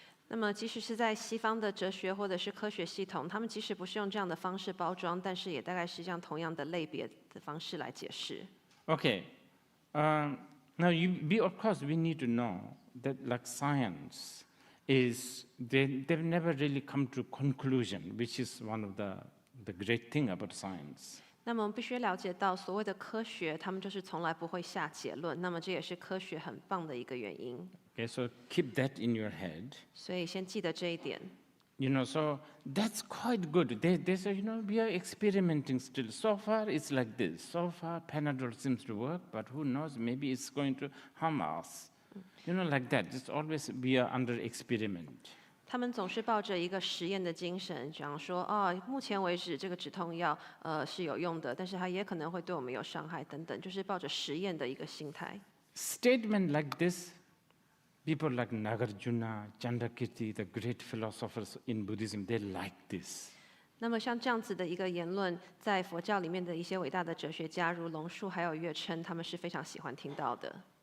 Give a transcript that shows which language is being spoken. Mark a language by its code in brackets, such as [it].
[zh] 那么，即使是在西方的哲学或者是科学系统，他们即使不是用这样的方式包装，但是也大概是这样同样的类别的方式来解释。 [en] Okay. Now, of course, we need to know that, like science, they've never really come to conclusion, which is one of the great thing about science. [zh] 那么我们必须了解到，所谓的科学，他们就是从来不会下结论。那么这也是科学很棒的一个原因。 [en] Okay, so keep that in your head. [zh] 所以先记得这一点。 [en] So that's quite good. They say, we are experimenting still. So far, it's like this. So far, Panadol seems to work, but who knows? Maybe it's going to harm us. Like that. It's always we are under experiment. [zh] 他们总是抱着一个实验的精神，讲说，目前为止这个止痛药是有用的，但是它也可能会对我们有伤害等等，就是抱着实验的一个心态。 [en] Statement like this, people like Nagarjuna, Chandrakirti, the great philosophers in Buddhism, they like this. [zh] 那么像这样子的一个言论，在佛教里面的一些伟大的哲学家，如龙树还有月琛，他们是非常喜欢听到的。